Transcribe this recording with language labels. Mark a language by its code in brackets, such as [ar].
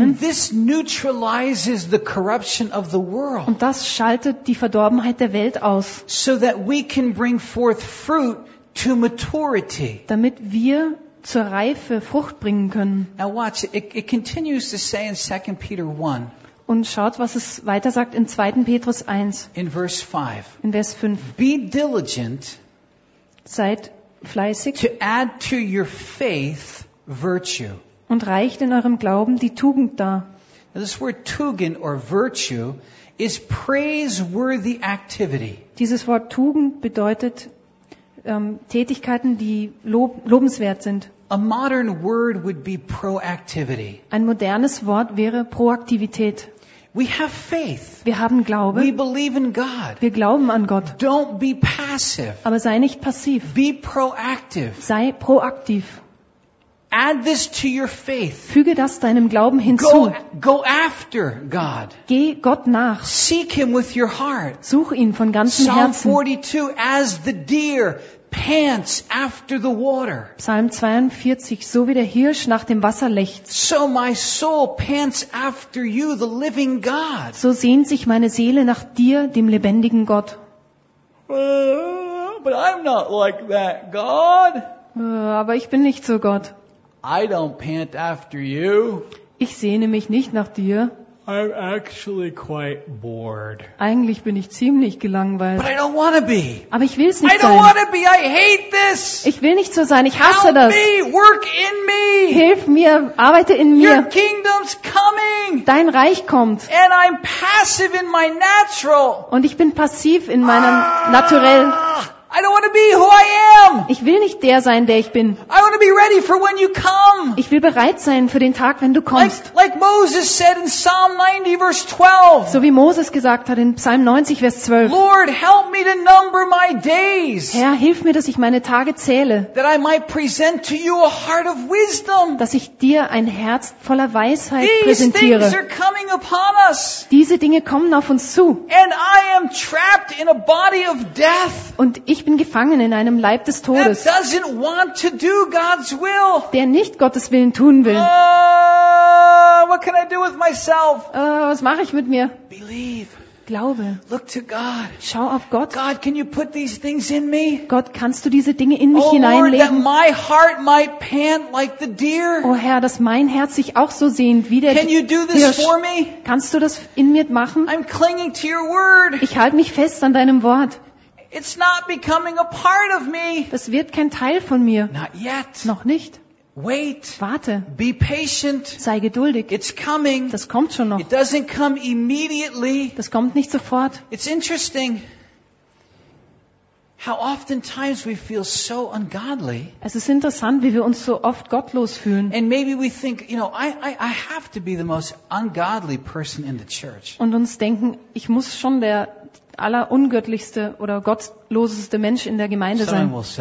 [en] And this neutralizes the corruption of the world. [de] Und das schaltet die Verdorbenheit der Welt aus. [en] So that we can bring forth fruit to maturity. [de] Damit wir zur Reife Frucht bringen können. [en] Now watch. It continues to say in 2 Peter 1. [de] Und schaut, was es weiter sagt in 2. Petrus 1. In Vers 5. In Vers 5. [en] Be diligent. [de] Seid fleißig, [en] to add to your faith virtue. [de] Und reicht in eurem Glauben die Tugend dar. [en] Now this word Tugend or virtue is praiseworthy activity. [de] Dieses Wort Tugend bedeutet Tätigkeiten, die lobenswert sind. [en] A modern word would be proactivity. [de] Ein modernes Wort wäre Proaktivität. [en] We have faith. [de] Wir haben Glaube. [en] We believe in God. [de] Wir glauben an Gott. [en] Don't be passive. [de] Aber sei nicht passiv. [en] Be proactive. [de] Sei proaktiv. [en] Add this to your faith. [de] Füge das deinem Glauben hinzu. [en] Go after God. [de] Geh Gott nach. [en] Seek him with your heart. [de] Such ihn von ganzem Herzen. [en] Psalm 42, as the deer pants after the water. [de] Psalm 42, so wie der Hirsch nach dem Wasser lechzt. [en] So my soul pants after you, the living God. [de] So sehnt sich meine Seele nach dir, dem lebendigen Gott. [en] But I'm not like that, God. [de] Aber ich bin nicht so Gott. [en] I don't pant after you. [de] Ich sehne mich nicht nach dir. [en] I'm actually quite bored. [de] Eigentlich bin ich ziemlich gelangweilt. [en] But I don't wanna be. [de] Aber ich will es nicht sein. [en] I don't wanna be. I hate this. [de] Ich will nicht so sein. Ich hasse [en] Help [de] das. [en] Me. Work in me. [de] Hilf mir. Arbeite in mir. [en] Your kingdom's coming. [de] Dein Reich kommt. [en] And I'm passive in my natural. [de] Und ich bin passiv in meinem Naturell. [en] I don't want to be who I am. [de] Ich will nicht der sein, der ich bin. [en] I want to be ready for when you come. [de] Ich will bereit sein für den Tag, wenn du kommst. [en] Like Moses said in Psalm 90, verse 12. [de] So wie Moses gesagt hat in Psalm 90, Vers 12. [en] Lord, help me to number my days. [de] Herr, hilf mir, dass ich meine Tage zähle. [en] That I might present to you a heart of wisdom. [de] Dass ich dir ein Herz voller Weisheit [en] These [de] präsentiere. [en] Things are coming upon us. [de] Diese Dinge kommen auf uns zu. [en] And I am trapped in a body of death. [de] Und ich bin gefangen in einem Leib des Todes, der nicht Gottes Willen tun will. [en] What can I do with myself? [de] Was mache ich mit mir? [en] Believe. [de] Glaube. [en] Look to God. [de] Schau auf Gott. [en] God, can you put these things in me? [de] Gott, kannst du diese Dinge in mich hineinlegen? [en] Lord, that my heart might pant like the deer. [de] Oh Herr, dass mein Herz sich auch so sehnt wie der [en] Can you do this [de] Hirsch. [en] For me? [de] Kannst du das in mir machen? [en] I'm clinging to your word. [de] Ich halte mich fest an deinem Wort. [en] It's not becoming a part of me. [de] Das wird kein Teil von mir. [en] Not yet. [de] Noch nicht. [en] Wait. [de] Warte. [en] Be patient. [de] Sei geduldig. [en] It's coming. [de] Das kommt schon noch. [en] It doesn't come immediately. [de] Das kommt nicht sofort. [en] It's interesting how oftentimes we feel so ungodly. [de] Es ist interessant, wie wir uns so oft gottlos fühlen. [en] And maybe we think, you know, I have to be the most ungodly person in the church. [de] Und uns denken, ich muss schon der allerungöttlichste oder gottloseste Mensch in der Gemeinde sein.